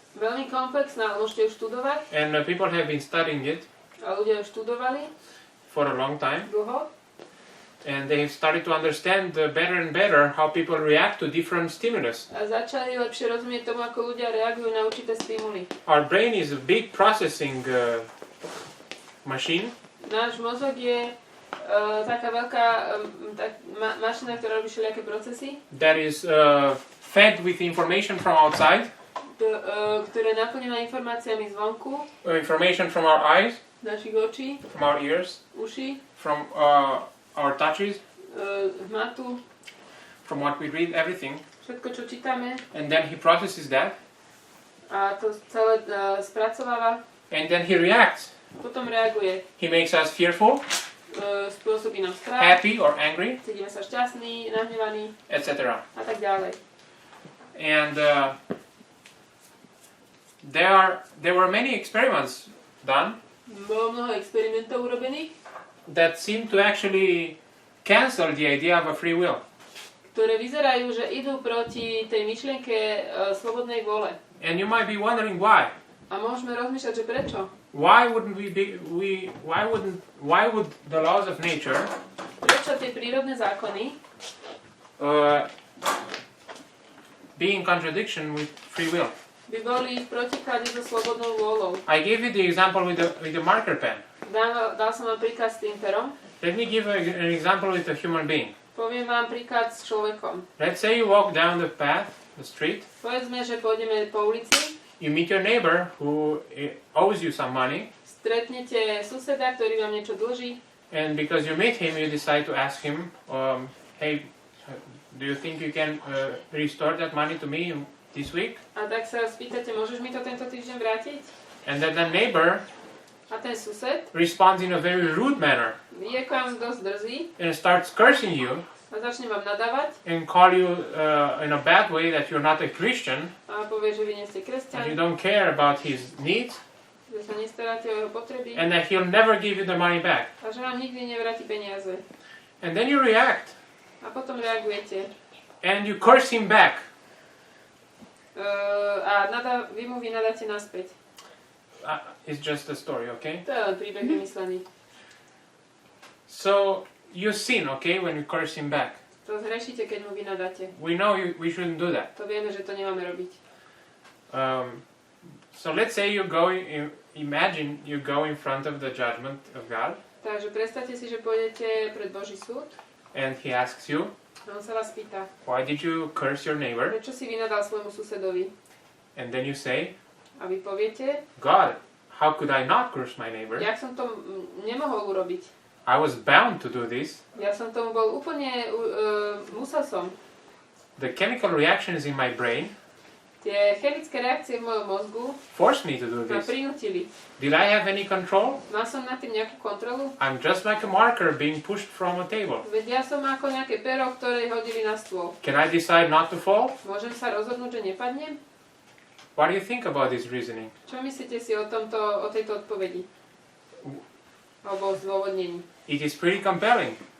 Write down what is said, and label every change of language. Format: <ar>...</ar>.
<sk>Veľmi komplexná, ale môžete ju študovať.</sk> <en>and people have been studying it</en> <sk>A ľudia ju študovali</sk> <en>for a long time,</en> <sk>dlho.</sk> <en>and they have started to understand better and better how people react to different stimulus.</en> <sk>A začali lepšie rozumieť tomu, ako ľudia reagujú na určité stimuly.</sk> <en>Our brain is a big processing machine,</en> <sk>Náš mozog je taká veľká mašina, ktorá robí všelijaké procesy,</sk> <en>that is fed with information from outside,</en> <sk>ktorá je naplnená informáciami zvonku,</sk> <en>information from our eyes,</en> <sk>našich očí,</sk> <en>from our ears,</en> <sk>uší,</sk> <en>from our touches,</en> <sk>hmatu,</sk> <en>from what we read, everything.</en> <sk>všetko, čo čítame,</sk> <en>And then he processes that,</en> <sk>a to celé spracováva,</sk> <en>and then he reacts.</en> <sk>potom reaguje.</sk> <en>He makes us fearful,</en> <sk>Spôsobí nám strach,</sk> <en>happy or angry,</en> <sk>cítime sa šťastní, nahnevaní</sk> <en>etc.</en> <sk>a tak ďalej.</sk> <en>And there were many experiments done</en> <sk>Bolo mnoho experimentov urobených,</sk> <en>that seem to actually cancel the idea of a free will.</en> <sk>ktoré vyzerajú, že idú proti tej myšlienke slobodnej vôle.</sk> <en>And you might be wondering why.</en> <sk>A môžeme rozmýšľať, že prečo?</sk> <en>Why would the laws of nature</en> <sk>Prečo tie prírodné zákony</sk> <en>be in contradiction with free will?</en> <sk>by boli v protiklade so slobodnou vôľou?</sk> <en>I gave you the example with the marker pen.</en> <sk>Dal som vám príklad s tým perom.</sk> <en>Let me give an example with a human being.</en> <sk>Poviem vám príklad s človekom.</sk> <en>Let's say you walk down the street.</en> <sk>Povedzme, že pôjdeme po ulici.</sk> <en>You meet your neighbor who owes you some money,</en> <sk>Stretnete suseda, ktorý vám niečo dlží.</sk> <en>and because you meet him, you decide to ask him, hey, do you think you can restore that money to me this week?</en> <sk>A tak sa spýtate, môžeš mi to tento týždeň vrátiť?</sk> <en>And then the neighbor</en> <sk>A ten sused</sk> <en>responds in a very rude manner</en> <sk>je k vám dosť drzý</sk> <en>and starts cursing you</en> <sk>a začne vám nadávať</sk> <en>and call you in a bad way that you're not a Christian</en> <sk>a povie, že vy nie</sk> <en>and</en> <sk>ste</sk> <en>you</en> <sk>kresťan,</sk> <en>don't care about his needs,</en> <sk>že sa nestaráte o jeho potreby</sk> <en>and that he'll never give you the money back.</en> <sk>a že vám nikdy nevráti peniaze.</sk> <en>And then you react</en> <sk>A potom reagujete.</sk> <en>and you curse him back.</en> <sk>A vy mu vynadáte naspäť.</sk> <en>it's just a story, okay?</en> <sk>To je len príbeh vymyslený.</sk> <en>So you sin, okay, when you curse him back.</en> <sk>To zhrešíte, keď mu vynadáte.</sk> <en>We know we shouldn't do that.</en> <sk>To vieme, že to nemáme robiť.</sk> <en>So let's say imagine you go in front of the judgment of God.</en> <sk>Takže predstavte si, že pôjdete pred Boží súd.</sk> <en>And he asks you,</en> <sk>A on sa vás pýta,</sk> <en>why did you curse your neighbor?</en> <sk>prečo si vynadal svojmu susedovi?</sk> <en>And then you say,</en> <sk>A vy poviete,</sk> <en>God, how could I not curse my neighbor?</en> <sk>jak som to nemohol urobiť.</sk> <en>I was bound to do this.</en> <sk>Ja som tomu bol úplne, musel som.</sk> <en>The chemical reactions in my brain</en> <sk>Tie chemické reakcie v mojom mozgu</sk> <en>forced me to do</en> <sk>ma</sk> <en>this.</en> <sk>prinútili.</sk> <en>Did I have any control?</en> <sk>Mal som nad tým nejakú kontrolu?</sk> <en>I'm just like a marker being pushed from a table.</en> <sk>Veď ja som ako nejaké pero, ktoré hodili na stôl.</sk> <en>Can I decide not to fall?</en> <sk>Môžem sa rozhodnúť, že nepadnem?</sk> <en>What do you think about this reasoning?</en> <sk>Čo myslíte si o tejto odpovedi? Alebo o zdôvodnení?</sk> <en>It is pretty compelling,</en>